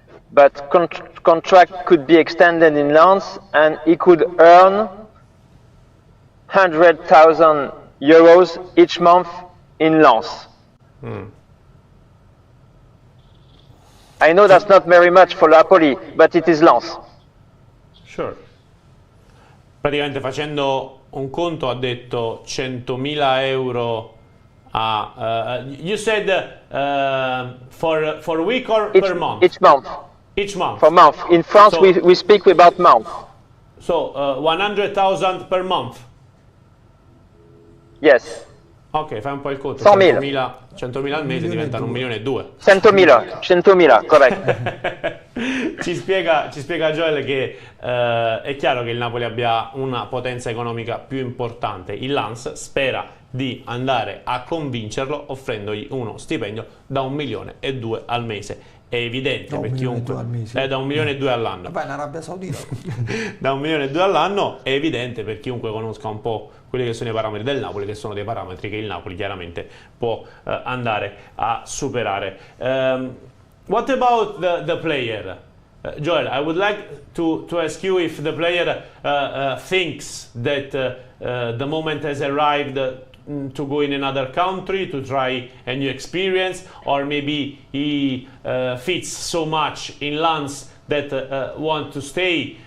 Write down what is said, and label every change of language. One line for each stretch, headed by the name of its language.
English: But contract could be extended in Lens and he could earn 100,000 euros each month in Lens. I know that's not very much for Napoli, but it is Lens. Sure.
Italian: Praticamente facendo un conto ha detto 100.000 euro a...
English: you said for week or per month? Each month. Each month. For month. In France, So- we speak about month. So 100,000 per month. Yes.
Italian: Ok, fai un po' il conto. 100.000 al mese diventano 1,2 milioni. 100.000, corretto. Ci spiega Joel che è chiaro che il Napoli abbia una potenza economica più importante. Il Lens spera di andare a convincerlo offrendogli uno stipendio da 1,2 milioni al mese. È evidente per chiunque da 1,2 milioni all'anno. Vabbè, in Arabia Saudita da 1,2 milioni all'anno è evidente per chiunque conosca un po' quelli che sono i parametri del Napoli, che sono dei parametri che il Napoli chiaramente può andare a superare.
English: What about the player? Joel, I would like to ask you if the player thinks that the moment has arrived to go in another country to try a new experience, or maybe he fits so much in Lens that want to stay.